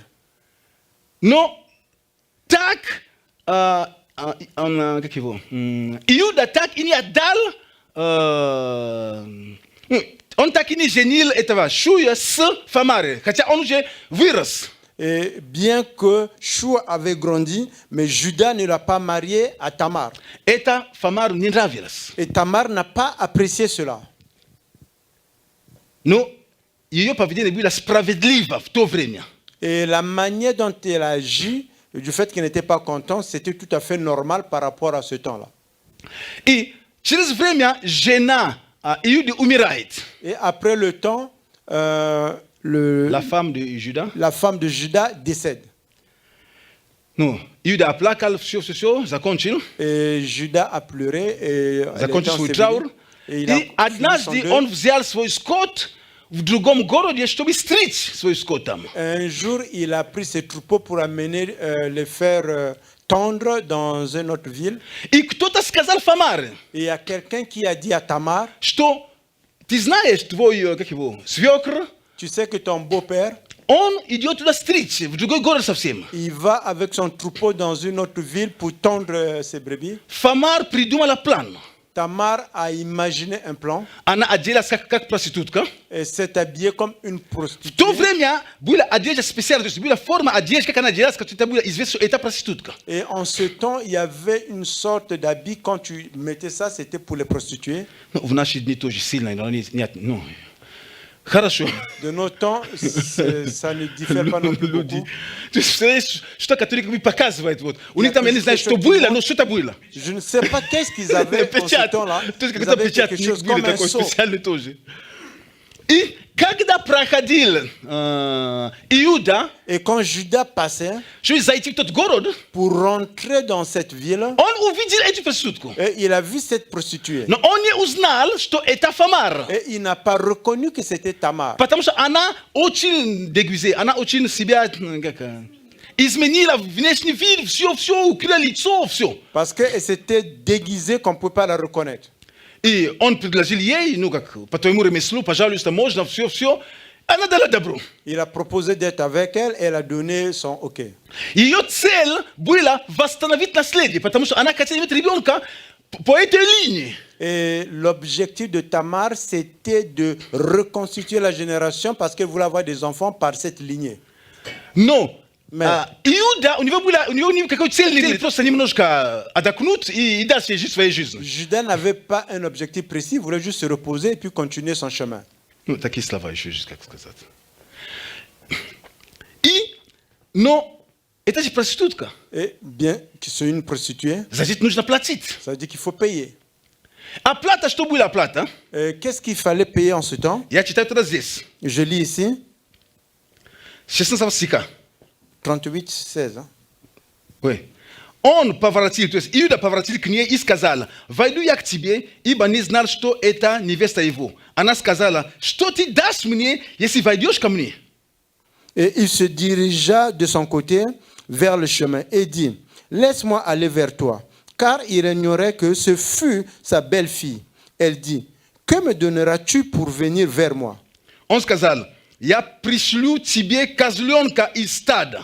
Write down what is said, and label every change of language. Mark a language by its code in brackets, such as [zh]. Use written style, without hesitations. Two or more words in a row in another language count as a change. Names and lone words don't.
[ru] Но так, как его, Иуда так и не отдал, он так и не женил этого Шуя с Фамарой, хотя он уже вырос. [fr] Et bien que Shua avait grandi, mais Judas ne l'a pas marié à Tamar. [ru] Это Фамару не нравилось. [fr] Et Tamar n'a pas apprécié cela. [ru] Но ее поведение было справедливо в то время. [fr] Et la manière dont elle agit, du fait qu'elle n'était pas contente, c'était tout à fait normal par rapport à ce temps-là. [ru] И через время жена Иуды умирает. [fr] Et après le temps, La femme de Judas. la femme de Judas décède. [ru] Ну, Иуда оплакал все, закончил. [fr] Et Judas a pleuré. Et [ru] Закончил свой траур. И однажды он взял свой скот в другом городе, чтобы стричь свой скот там. [fr] Un jour, il a pris ses troupeaux pour amener les faire tendre dans une autre ville. [ru] И кто-то сказал Фамаре, [fr] Et il y a quelqu'un qui a dit à Tamar, [ru] что ты знаешь, твой, как его, свекр, [fr] tu sais que ton beau-père, [ru] он идет туда стричь, в другой город совсем. [fr] il va avec son troupeau dans une autre ville pour tondre ses brebis. [ru] Фамар придумала план. [fr] Tamar a imaginé un plan [ru] Она оделась как проститутка. [fr] et s'est habillée comme une [ru] В [fr] prostituée. [ru] то время была одежда специальная, то есть была форма одежды, как она оделась, как это было известно, что это проститутка. [fr] Et en ce temps, il y avait une sorte d'habit, quand tu mettais ça, c'était pour les prostituées. [ru] Ну, в наши дни тоже сильно, но нет, ну, хорошо. [fr] De nos temps, ça ne diffère pas non plus beaucoup. [ru] То есть, представляешь, что католики показывают, вот. У них там, я не знаю, что было, но что-то было. [fr] Je ne sais pas qu'est-ce qu'ils avaient en ce [ru] Печать. [fr] temps-là. [ru] То есть, [fr] Ils [ru] какой-то [fr] avaient [ru] печать [fr] quelque chose [ru] были [fr] comme un [ru] такой [fr] sceau. [ru] специальный тоже. И Когда проходил Иуда, [fr] Et quand Judas passait [ru] чтобы зайти в тот город, [fr] pour rentrer dans cette ville, [ru] он увидел эту проститутку. [fr] et il a vu cette prostituée. [ru] Но он не узнал, что это Фамар. [fr] Et il n'a pas reconnu que c'était Tamar. [ru] Потому что она очень déguisée, она очень себя изменила внешний вид, все, укрыла лицо, все. [fr] Parce qu'elle s'était déguisée qu'on ne peut pas la reconnaître. [ru] И он предложил ей, ну как, по твоему ремеслу, пожалуйста, можно, все. Она дала добро. [fr] Il a proposé d'être avec elle et elle a donné son OK. [ru] Ее цель была восстановить наследие, потому что она хотела иметь ребенка по этой линии. [fr] Et l'objectif de Tamar, c'était de reconstituer la génération parce qu'elle voulait avoir des enfants par cette lignée. [ru] Но [fr] Mais [ru] Иуда, у него никакой цели не было, просто немножко отдохнуть и дальше жить своей жизнью. [fr] Judas n'avait pas un objectif précis, il voulait juste se reposer et puis continuer son chemin. [ru] Ну, такие слова еще есть, как сказать. Но это же проститутка. [fr] Et bien que c'est une prostituée, [ru] Значит, нужно платить. [fr] ça veut dire qu'il faut payer. [ru] Оплата, что была оплата? [fr] Qu'est-ce qu'il fallait payer en ce temps? [ru] Я читаю тогда здесь. [fr] Je lis ici, [ru] 16 стиха. [fr] 38, 16. Hein? [ru] Ой. Он поворотил, то есть Иуда поворотил к ней и сказал: «Войду я к тебе, ибо не знал, что это невеста его». Она сказала: «Что ты дашь мне, если войдешь ко мне?» [fr] Et il se dirigea de son côté vers le chemin et dit, laisse-moi aller vers toi, car il ignorait que ce fut sa belle-fille. Elle dit, que me donneras-tu pour venir vers moi? [ru] Он сказал: «Я пришлю тебе козленка из стада».